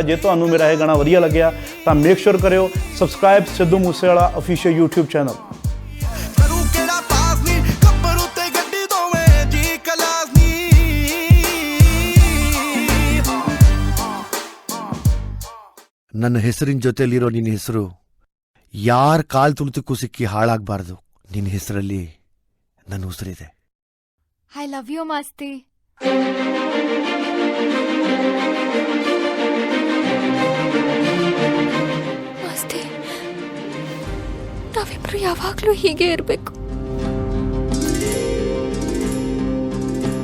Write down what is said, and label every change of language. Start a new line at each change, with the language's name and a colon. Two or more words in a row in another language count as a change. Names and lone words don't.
Punjabi: ਜੇ ਤੁਹਾਨੂੰ ਮੇਰਾ ਇਹ ਗਾਣਾ ਵਧੀਆ ਲੱਗਿਆ ਤਾਂ
English: make sure
Punjabi: ਕਰਿਓ ਸਬਸਕ੍ਰਾਈਬ ਸਿੱਧੂ ਮੂਸੇਵਾਲਾ ਆਫੀਸ਼ੀਅਲ YouTube ਚੈਨਲ। ਕਰੂ ਕਿਹੜਾ ਪਾਸ ਨੀ, ਗੱਭਰੂ ਤੇ ਗੱਡੀ ਦੋਵੇਂ ਜੀ ਕਲਾਸ ਨੀ।
Kannada: ನನ್ನ ಹೆಸರಿನ ಜೊತೆಲಿರೋ ನಿನ್ನ ಹೆಸರು ಯಾರ ಕಾಲ್ ತುಳಿತಕ್ಕೂ ಸಿಕ್ಕಿ ಹಾಳಾಗಬಾರ್ದು. ನಿನ್ನ ಹೆಸರಲ್ಲಿ ನನ್ನ ಉಸಿರಿದೆ.
English: I love you
Kannada: ಮಾಸ್ತಿ. ಮಾಸ್ತಿ, ನಾವಿಬ್ರು ಯಾವಾಗ್ಲೂ ಹೀಗೆ ಇರಬೇಕು.